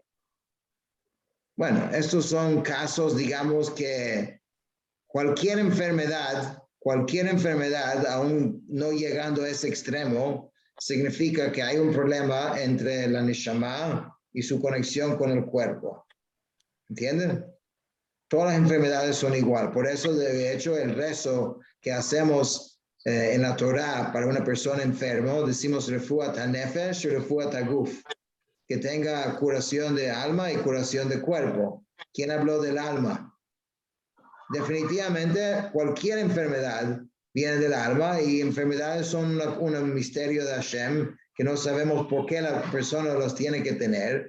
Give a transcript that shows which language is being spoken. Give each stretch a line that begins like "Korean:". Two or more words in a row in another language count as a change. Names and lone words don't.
Spanish: Bueno, estos son casos, digamos que cualquier enfermedad, aún no llegando a ese extremo, significa que hay un problema entre la neshama y su conexión con el cuerpo. ¿Entienden? Todas las enfermedades son igual. Por eso, de hecho, el rezo que hacemos en la Torá para una persona enferma, decimos
Hebrew: רפואת הנפש
Spanish: y
Hebrew: רפואת הגוף,
Spanish: que tenga curación de alma y curación de cuerpo. ¿Quién habló del alma? Definitivamente, cualquier enfermedad viene del alma y enfermedades son un misterio de Hashem que no sabemos por qué la persona los tiene que tener.